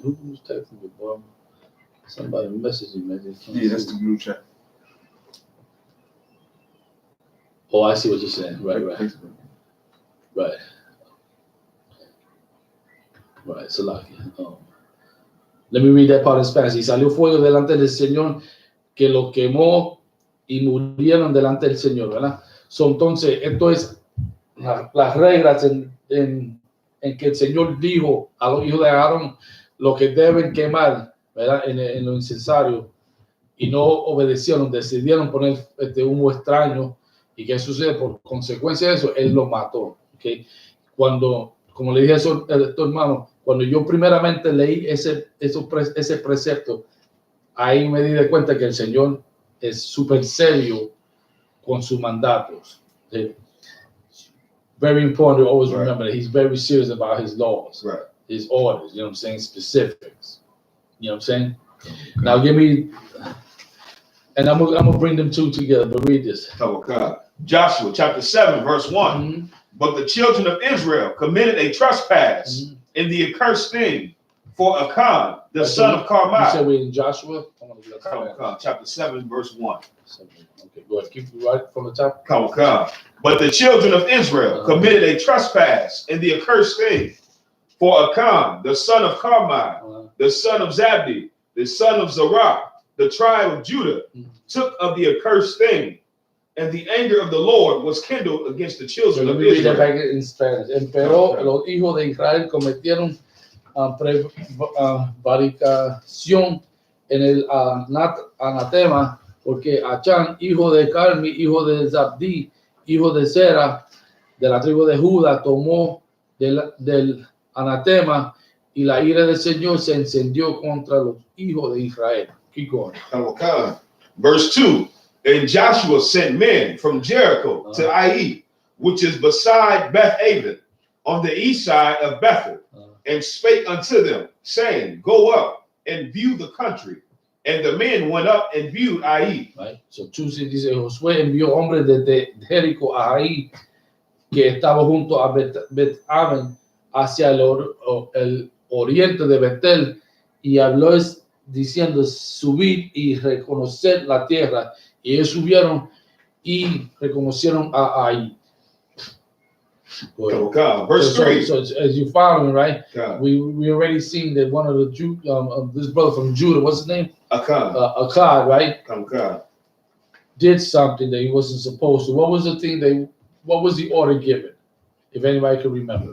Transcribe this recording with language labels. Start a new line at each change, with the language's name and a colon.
English: Who's texting me, boy? Somebody messaging me. Yeah, that's the group chat. Oh, I see what you're saying. Right. Salakia. Let me read that part in Spanish.
Spanish: Y salió fuego delante del Señor que lo quemó y murieron delante del Señor, ¿verdad? Entonces, esto es las reglas en que el Señor dijo a los hijos de Aarón lo que deben quemar, ¿verdad? En lo incensario, y no obedecieron, decidieron poner humo extraño. ¿Y qué sucede? Por consecuencia de eso, él lo mató. ¿Okay? Cuando, como le dije a tu hermano, cuando yo primeramente leí ese precepto, ahí me di de cuenta que el Señor es súper serio con sus mandatos. ¿Sí?
English: Very important to always remember that he's very serious about his laws, his orders, you know what I'm saying, specifics. You know what I'm saying? Now give me, and I'm gonna bring them two together, but read this. Joshua chapter 7, verse 1. But the children of Israel committed a trespass in the accursed thing for Achan, the son of Carmi. You said we're in Joshua? Chapter 7, verse 1. Okay, go ahead. Keep it right from the top. But the children of Israel committed a trespass in the accursed thing for Achan, the son of Carmi, the son of Zabdi, the son of Zerah, the tribe of Judah, took of the accursed thing, and the anger of the Lord was kindled against the children of Israel. Back in Spanish.
Spanish: Pero los hijos de Israel cometieron prevaricación en el anatema, porque Achan, hijo de Carmi, hijo de Zabdi, hijo de SERA, de la tribu de Judá, tomó del anatema, y la ira del Señor se encendió contra los hijos de Israel.
English: Keep going. Verse 2. And Joshua sent men from Jericho to Ai, which is beside Beth-aven, on the east side of Bethel, and spake unto them, saying, Go up and view the country. And the men went up and viewed Ai. Right.
Spanish: So dice, Josué envió hombres desde Jericó a Ai, que estaba junto a Beth-aven, hacia el oriente de Betel, y habló diciendo, subid y reconocer la tierra. Y ellos subieron y reconocieron a Ai.
English: Verse 3. So as you following, right? We already seen that one of the this brother from Judah, what's his name? Akkad, right? Did something that he wasn't supposed to. What was the thing what was the order given? If anybody can remember.